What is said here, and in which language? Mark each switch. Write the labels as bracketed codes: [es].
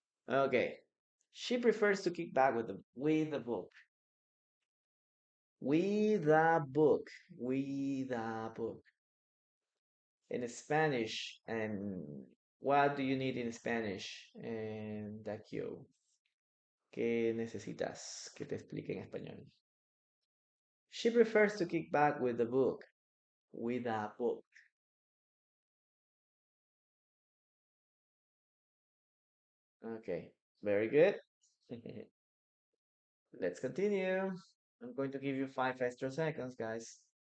[en] Okay. She prefers to kick back with the book. With a book. With a book. In Spanish, and what do you need in Spanish? [es] And Dakio, ¿qué necesitas que te explique en español? [en] She prefers to kick back with the book. With a book. Okay, very good. Let's continue. I'm going to give you 5 extra seconds, guys.